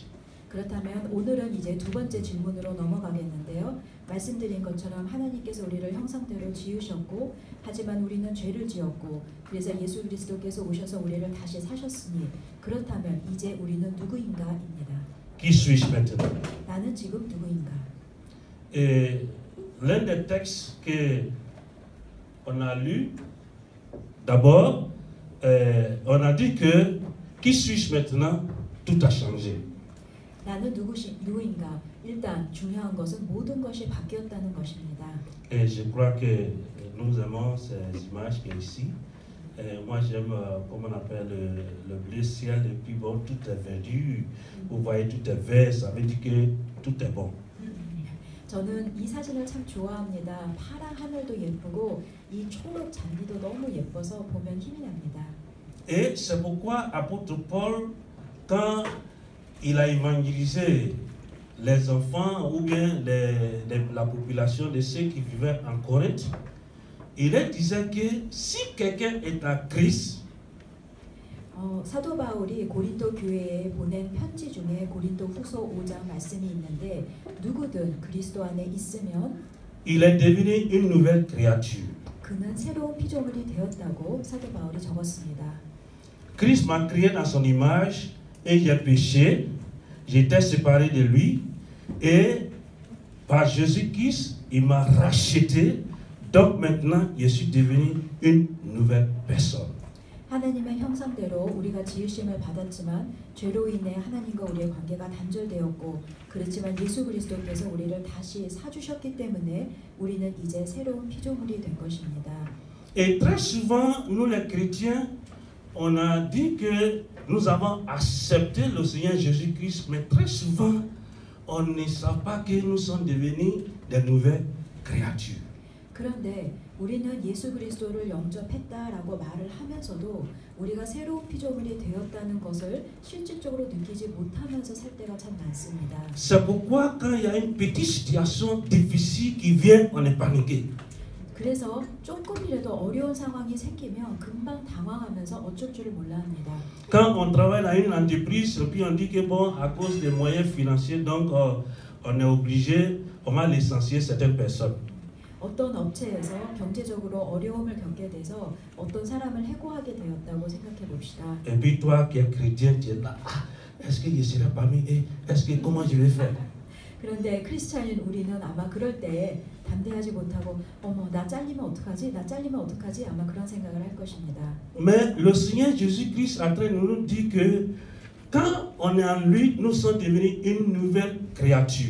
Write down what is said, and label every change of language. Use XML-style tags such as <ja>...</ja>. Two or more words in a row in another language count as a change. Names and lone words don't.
<ko>그렇다면 오늘은 이제 두 번째 질문으로 넘어가겠는데요. 말씀드린 것처럼 하나님께서 우리를 형상대로 지으셨고 하지만 우리는 죄를 지었고 그래서 예수 그리스도께서 오셔서 우리를 다시 사셨으니 그렇다면 이제 우리는 누구인가입니다.</ko> <fr>Qui suis-je maintenant?</fr> <ko>나는 지금 누구인가?</ko> <fr>Et l'un des textes que on a lu, d'abord, on a dit que qui suis-je maintenant? Tout a changé.</fr> <ko>나는 누구인가? 일단 중요한 것은 모든 것이 바뀌었다는 것입니다.</ko> <fr>Et je crois que nous aimons ces images qui sont ici. Et moi j'aime, comment on appelle, le bleu ciel, et puis bon, tout est verdure. Vous voyez, tout est vert, ça veut dire que tout est bon.</fr> <ko>저는 이 사진을 참 좋아합니다. 파란 하늘도 예쁘고 이 초록 잔디도 너무 예뻐서 보면 힘이 납니다.</ko> <fr>Et c'est pourquoi apôtre Paul, quand il a évangélisé les enfants ou bien la population de ceux qui vivaient en Corinthe, il leur disait que si quelqu'un est à Christ,</fr> <ko>사도 바울이 고린도 교회에 보낸 편지 중에 고린도 후서 5장 말씀이 있는데 누구든 그리스도 안에 있으면</ko> <fr>il est devenu une nouvelle créature.</fr> <ko>그는 새로운 피조물이 되었다고 사도 바울이 적었습니다.</ko> <fr>Christ m'a créé dans son image et j'ai péché, j'étais séparé de lui et par Jésus-Christ, il m'a racheté. Donc maintenant, je suis devenu une nouvelle personne.</fr> <ko>하나님의 형상대로 우리가 지으심을 받았지만 죄로 인해 하나님과 우리의 관계가 단절되었고 그렇지만 예수 그리스도께서 우리를 다시 사주셨기 때문에 우리는 이제 새로운 피조물이 된 것입니다.</ko> <fr>Et très souvent, nous les chrétiens, on a dit que nous avons accepté le Seigneur Jésus-Christ, mais très souvent, on ne sait pas que nous sommes devenus des nouvelles créatures.</fr> <ko>그런데 우리는 예수 그리스도를 영접했다라고 말을 하면서도 우리가 새로운 피조물이 되었다는 것을 실질적으로 느끼지 못하면서 살 때가 참 많습니다.</ko> <fr>C'est pourquoi quand il y a une petite situation difficile qui vient, on est paniqué.</fr> <ko>그래서 조금이라도 어려운 상황이 생기면 금방 당황하면서 어쩔 줄을 몰라 합니다.</ko> <fr>Quand on travaille dans une entreprise, puis on dit que bon, à cause des moyens financiers, donc on est obligé, on va licencier certaines personnes.</fr> <ko>어떤 업체에서 경제적으로 어려움을 겪게 돼서 어떤 사람을 해고하게 되었다고 생각해 봅시다.</ko> <fr>Et puis toi qui es chrétien, tu es là, ah, est-ce que je serai parmi eux? Est-ce que comment je vais faire?</fr> <ko>그런데 크리스찬인 우리는 아마 그럴 때 담대하지 못하고 어머 나 잘리면 어떡하지? 나 잘리면 어떡하지? 아마 그런 생각을 할 것입니다.</ko> <fr>Mais le Seigneur Jésus-Christ est en train de nous dire que quand on est en lui, nous sommes devenus une nouvelle créature.</fr>